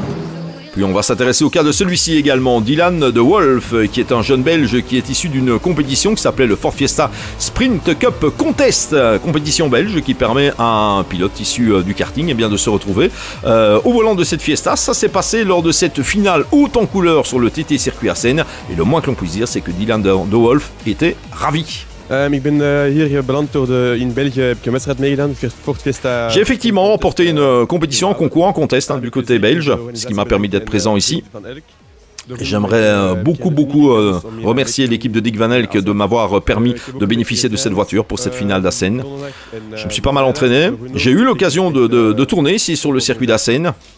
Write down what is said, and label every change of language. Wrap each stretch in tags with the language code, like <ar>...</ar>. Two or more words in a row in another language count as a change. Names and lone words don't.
<fr>Puis on va s'intéresser au cas de celui-ci également, Dylan de Wolf, qui est un jeune belge qui est issu d'une compétition qui s'appelait le Ford Fiesta Sprint Cup Contest, compétition belge qui permet à un pilote issu du karting eh bien, de se retrouver au volant de cette Fiesta. Ça s'est passé lors de cette finale haute en couleur sur le TT Circuit Assen, et le moins que l'on puisse dire c'est que Dylan de Wolf était ravi.</fr> <nl>Ik ben hier beland in België, heb ik een wedstrijd meegedaan, Ford Fiesta.</nl> <fr>J'ai effectivement remporté une compétition en concours, en contest du côté belge, ce qui m'a permis d'être présent ici. J'aimerais beaucoup remercier l'équipe de Dick Van Elk de m'avoir permis de bénéficier de cette voiture pour cette finale d'Assen. Je me suis pas mal entraîné, j'ai eu l'occasion de tourner ici sur le circuit d'Assen.</fr>